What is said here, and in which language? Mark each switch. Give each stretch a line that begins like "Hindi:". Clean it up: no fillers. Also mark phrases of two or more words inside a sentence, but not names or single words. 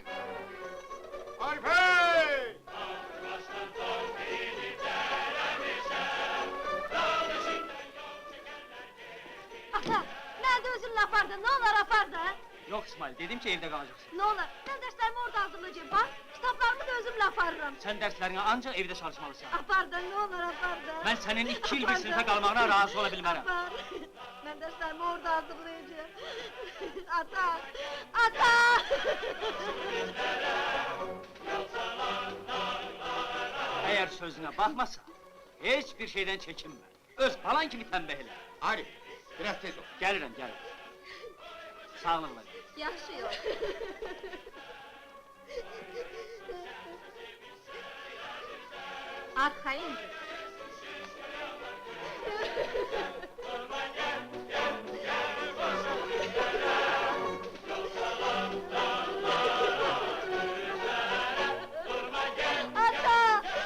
Azerbaijani: Arif hey! Ata, mən də özünlə apardın, nə olar apar da?
Turkish: Yok İsmail, dedim ki evde kalacaksın.
Azerbaijani: Nə olar, mən dərslərimi orada hazırlayacağım, bax, kitablarımı da özümlə aparıram.
Turkish: Sen derslerine ancak evde çalışmalısın.
Azerbaijani: Apar da, nə olar apar da?
Turkish: Ben senin 2 yıl bir sınıfta kalmağına razı olabilmem.
Azerbaijani: Apar, mən dərslərimi orada hazırlayacağım. Ata, ata!
Turkish: Eğer sözüne bakmasa, hiçbir şeyden çekinme. Öz balan gibi tembihler. Arif, biraz tez ol. Gelirim, gelirim. Sağlıkla.
Azerbaijani: Yaxşı yox. Arxayındır. Ata!